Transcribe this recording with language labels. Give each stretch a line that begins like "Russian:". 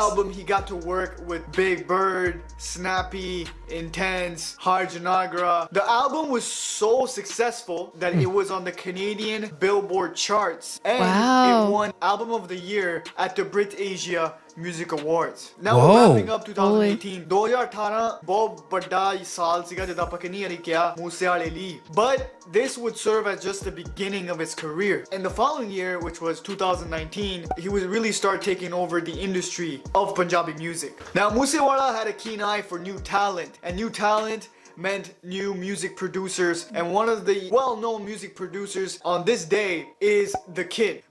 English: album, he got to work with Big Bird, Snappy, Intense, Harjanagra. The album was so successful that it was on the Canadian Billboard charts, and Wow. it won Album of the Year at the Brit Asia Music Awards. Now Whoa. we're wrapping up 2018.
Punjabi: 2018 ਬਹੁਤ ਵੱਡਾ ਸਾਲ ਸੀਗਾ ਜਦ ਆਪਾਂ ਕਿੰਨੀ ਵਾਰੀ ਕਿਹਾ ਮੂਸੇ ਵਾਲੇ ਲਈ.
English: But this would serve as just the beginning of his career. In the following year, which was 2019, he would really start taking over the industry of Punjabi music. Now Moose Wala had a keen eye for new talent, and new talent meant new music producers, and one of the well-known music producers on this day is The Kid.